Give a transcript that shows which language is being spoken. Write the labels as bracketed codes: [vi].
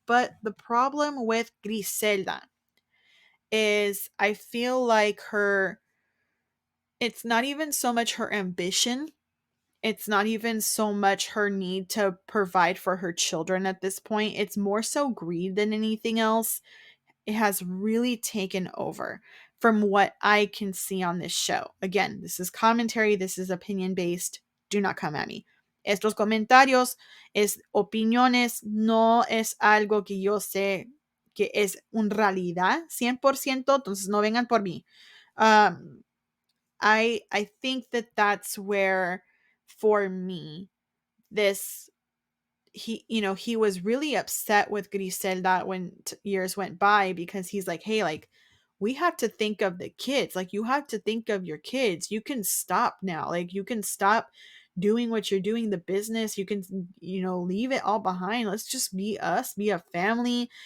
[en] But the problem with Griselda is I feel like her it's not even so much her ambition, it's not even so much her need to provide for her children at this point. It's more so greed than anything else. It has really taken over from what I can see on this show. Again, this is commentary, this is opinion based. Do not come at me. [es] Estos comentarios es opiniones, no es algo que yo sé que es una realidad 100%, entonces no vengan por mí. [en] Um, I think that that's where, for me, this he was really upset with Griselda when years went by, because he's like, hey, like, we have to think of the kids, like, you have to think of your kids, you can stop now, like, you can stop doing what you're doing, the business, you can, leave it all behind, let's just be us, be a family.